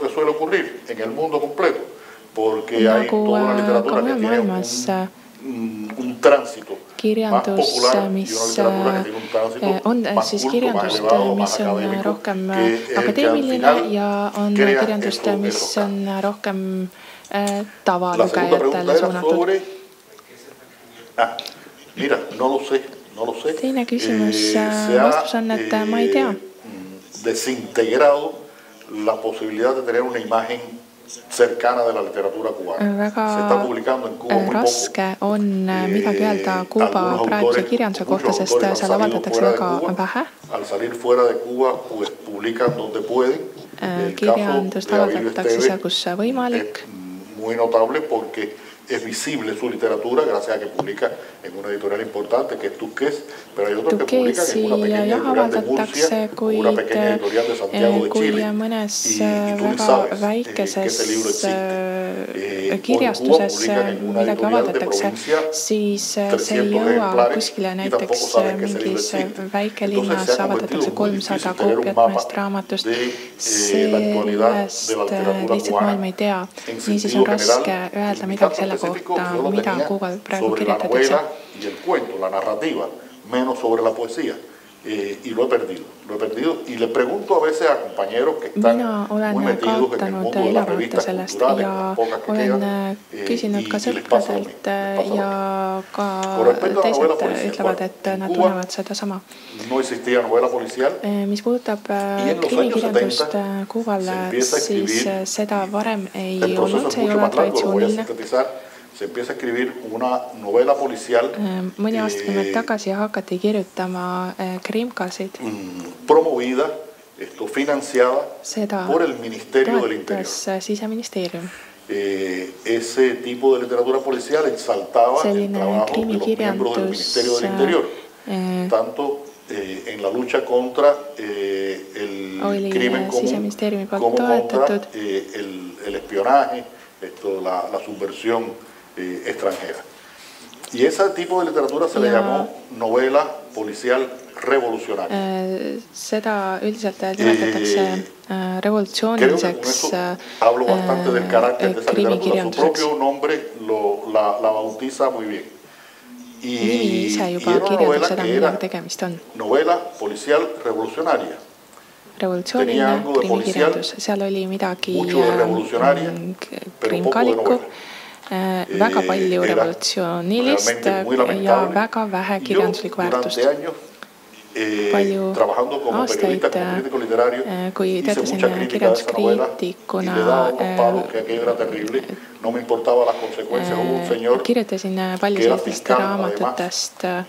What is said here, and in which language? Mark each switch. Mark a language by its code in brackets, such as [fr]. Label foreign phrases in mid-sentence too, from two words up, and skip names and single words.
[et] Nagu ka mujal maailmas kirjandus, mis on siis kirjandust, mis on rohkem akadeemiline ja on kirjandust, mis on rohkem tavalugejatele suunatud. Teine küsimus, vastus on, et ma ei tea. [es] La posibilidad de tener una imagen cercana de la literatura cubana. [et] Väga raske on midagi öelda Kuuba praeguse kirjanduse kohta, sest seal avaldatakse väga vähe. Kirjandust avaldatakse seal, kus võimalik. [es] es visible su literatura gracias a que publica en una editorial importante que es Tusquets, pero hay otros que publican en una pequeña editorial de Murcia o una pequeña editorial de Santiago de Chile. Y tú ni sabes que ese libro existe. [et] kirjastuses midagi avaldatakse, siis see ei jõua kuskile näiteks mingis väikelinnas avaldatakse 300 koopiat mõnest raamatust. Sellest lihtsalt maailm ei tea. Niisiis on raske öelda midagi selle kohta, mida Kuubal praegu kirjutatakse. [es] La narrativa, menos sobre la poesía. Y lo he perdido y le pregunto a veces a compañeros que están muy metidos en el mundo de las revistas culturales, pocas que quedan, [et] küsinud ka sõpradelt ja ka teised ütlevad, et nad tunnevad seda sama. Mis puudutab krimikirjandust Kuubal, siis seda varem ei olnud, see ei ole traditsiooniline. [es] Se empieza a escribir una novela policial [et] mõni aastakümneid tagasi hakati kirjutama krimkasid [es] promovida, financiada por el Ministerio del Interior. [et] Siseministeerium. [es] Ese tipo de literatura policial exaltaba el trabajo de los miembros del Ministerio del Interior, tanto en la lucha contra el crimen común como contra el espionaje, la subversión extranjera. Y ese tipo de literatura se le llamó novela policial revolucionaria. [et] Seda üldiselt nimetatakse revolutsiooniliseks [es] hablo bastante del carácter de esa literatura. Su propio nombre la bautiza muy bien. Y era una novela que era novela policial revolucionaria. [et] Revolutsiooniline krimikirjandus. Seal oli midagi krimkalikku, väga palju revolutsioonilist ja väga vähe kirjanduslikku väärtust. Palju aastaid, kui töötasin kirjanduskriitikuna, kirjutasin palju sellistest raamatutest